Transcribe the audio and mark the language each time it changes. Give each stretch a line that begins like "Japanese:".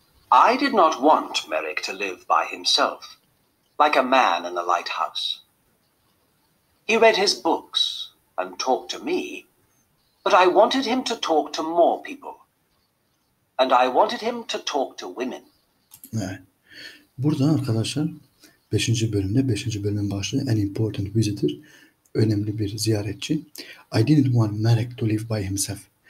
English: I did not want Merrick to live by himself, like a man in a lighthouse. He read his books and talked to me, but I wanted him to talk to more people. And I wanted him to talk to women.
Turkish: Evet. Burada arkadaşlar 5. bölümde 5. bölümün başlığı An Important Visitor, önemli bir ziyaretçi.
English: I didn't want Merrick to live by himself.